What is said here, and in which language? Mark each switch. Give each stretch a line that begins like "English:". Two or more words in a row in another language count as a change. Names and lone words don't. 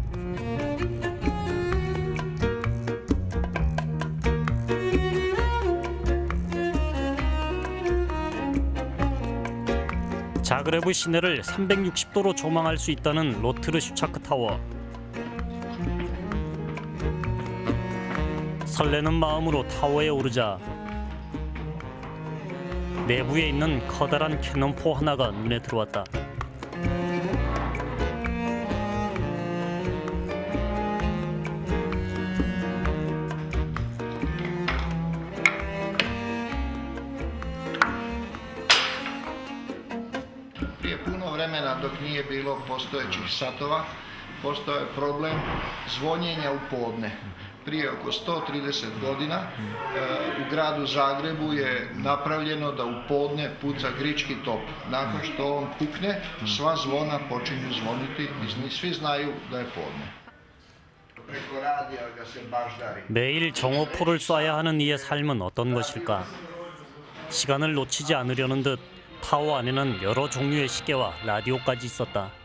Korean: 자그레브 시내를 360도로 조망할 수 있다는 로트르 슈차크 타워. 설레는 마음으로 타워에 오르자 내부에 있는 커다란 캐논포 하나가 눈에 들어왔다.
Croatian: Prije puno vremena dok nije bilo postojećih satova, postojao je problem zvonjenja u podne. Prije oko 130 godina u gradu Zagrebu je napravljeno da u podne puca grički top. Nakon što on pukne, sva zvona počinju zvoniti i svi znaju da je podne. Preko radija ga se baždari.
Korean: 매일 정오포를 쏴야 하는 이의 삶은 어떤 것일까? 시간을 놓치지 않으려는 듯 타워 안에는 여러 종류의 시계와 라디오까지 있었다.